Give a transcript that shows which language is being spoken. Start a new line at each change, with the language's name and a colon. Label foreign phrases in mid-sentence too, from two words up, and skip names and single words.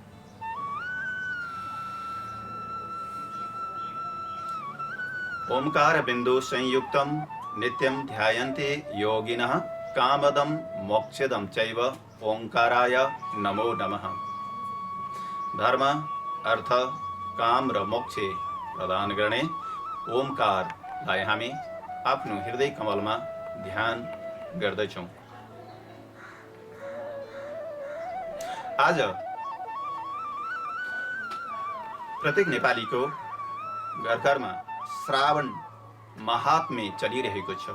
Sanskrit: ओंकार बिंदु संयुक्तम नित्यं ध्यायन्ते योगिनः कामदं मोक्षदं चैव ओंकाराय नमो नमः।
Nepali: धर्म, अर्थ, काम र मोक्ष प्रदान गर्ने ओंकारलाई हामी आफ्नो हृदय कमलमा ध्यान गर्दछौं। आज प्रत्येक नेपालीको घर घरमा श्रावण महात्म्य चलिरहेको छ।